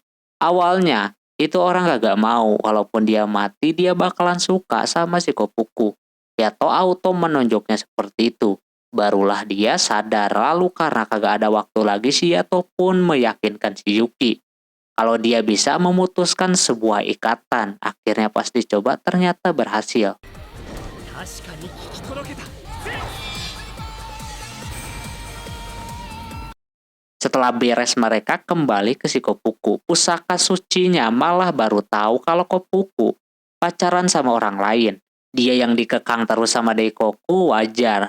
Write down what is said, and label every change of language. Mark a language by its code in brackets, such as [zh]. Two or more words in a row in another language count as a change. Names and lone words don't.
[id] Awalnya, itu orang gak mau, walaupun dia mati dia bakalan suka sama si Kopuku. Yato auto menonjoknya seperti itu. Barulah dia sadar, lalu karena kagak ada waktu lagi si Yato pun meyakinkan si Yuki. Kalau dia bisa memutuskan sebuah ikatan, akhirnya pas dicoba ternyata berhasil. [ja] 確かに聞き届けた。 [id] Setelah beres mereka kembali ke si Kopuku. Pusaka sucinya malah baru tahu kalau Kopuku pacaran sama orang lain. Dia yang dikekang terus sama Daikoku wajar.